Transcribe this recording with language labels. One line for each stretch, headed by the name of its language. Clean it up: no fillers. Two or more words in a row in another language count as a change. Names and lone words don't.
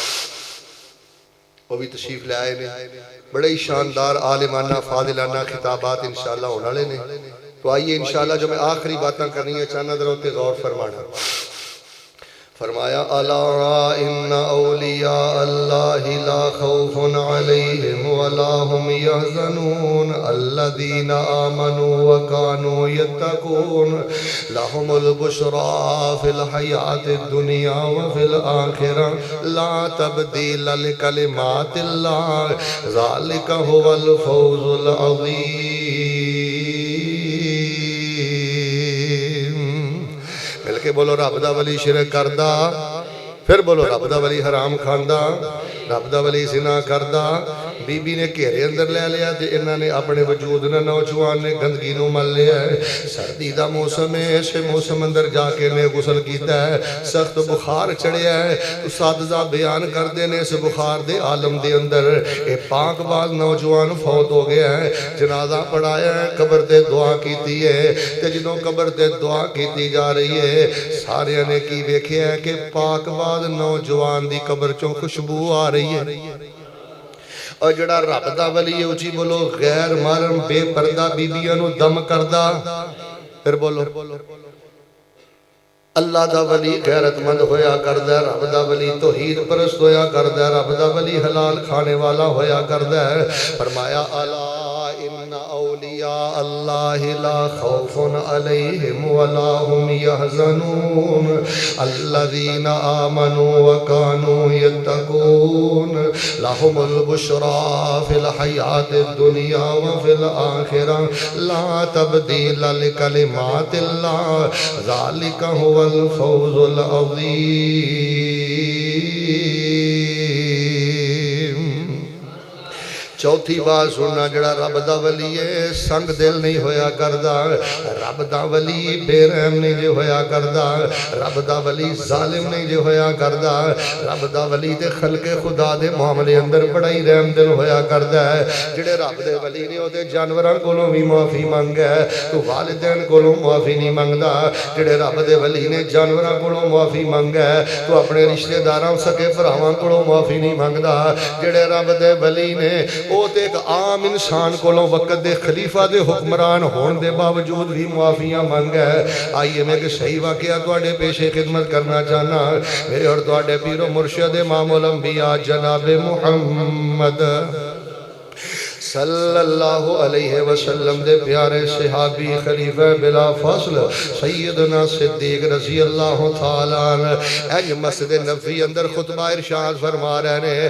Urdu: وہ بھی تشریف لے آئے نے بڑے ہی شاندار عالمانہ فاضلانہ خطابات انشاءاللہ ہونے
Punjabi: والے نے تو آئیے انشاءاللہ جو میں آخری باتاں کرنی ہے چاند روتے غور فرمانا فرمایا الا ان اولیاء اللہ لا خوف علیہم ولا هم يحزنون الذین آمنوا وكانوا يتقون لهم البشرى في الحیاة الدنیا وفي الآخرة لا تبدیل لکلمات اللہ ذلك هو الفوز العظیم مل کے بولو رب دا ولی شرک کردا پھر بولو رب دا ولی حرام کھاندا رب دا ولی زنا کردا بی بی نے گھیرے اندر لے لیا تے انہاں نے اپنے وجود نہ نوجوان نے گندگی نو مل لیا ہے سردی دا موسم ہے اسے موسم اندر جا کے نے غسل کیتا ہے سخت بخار چڑھیا ہے اساتذہ بیان کردے نے اس بخار دے عالم دے اندر اے پاک باز نوجوان فوت ہو گیا ہے جنازہ پڑھایا ہے قبر تے دعا کیتی ہے تے جدوں قبر تے دعا کیتی جا رہی ہے سارے نے کی ویکھیا ہے کہ پاک باز نوجوان دی قبر چوں خوشبو آ رہی ہے اور جڑا رب دا ولی ہے اچھی بولو غیر محرم بے پردہ بیبیاں نو دم کردہ پھر بولو اللہ دا ولی غیرت مند ہویا کردہ رب دا ولی توحید پرست ہویا کردہ رب دا ولی حلال کھانے والا ہویا کردہ فرمایا
Arabic: الا ان اولیاء اللہ لا خوف علیہم ولا هم يحزنون الذین آمنوا وكانوا يتقون لهم البشرى في الحیاة الدنیا وفي الآخرة لا تبدیل لکلمات اللہ ذلك هو الفوز
Punjabi: العظیم چوتھی بات سننا جڑا رب دا ولی ہے سنگ دل نہیں ہویا کردہ رب دا ولی بے رحم نہیں جے ہویا کردہ رب دا ولی ظالم نہیں جے ہویا کردہ رب دا ولی دے خلق خدا دے معاملے اندر بڑا ہی رحم دل ہویا کردہ جڑے رب دے ولی نے ہوتے جانوراں کولوں بھی معافی مانگا ہے تو والدین کولوں معافی نہیں مانگدا جڑے رب دے ولی نے جانوراں کولوں معافی مانگا ہے تو اپنے رشتہ داراں سکے بھراواں کولوں معافی نہیں مانگدا جڑے رب دے ولی نے وہ تے ایک عام انسان کولوں وقت دے خلیفہ دے حکمران ہون دے باوجود بھی معافیاں مانگا ہے آئیے میں کہ صحیح واقعہ تواڈے پیشے خدمت کرنا چاہنا میرے اور تواڈے پیر و مرشد امام الانبیاء جناب محمد
Arabic: صلی اللہ علیہ وسلم
Punjabi: دے پیارے صحابی خلیفہ بلا فاصل سیدنا صدیق
Arabic: رضی اللہ تعالیٰ عنہ
Punjabi: اج مسجد نبوی اندر خطبہ ارشاد فرما رہے ہیں.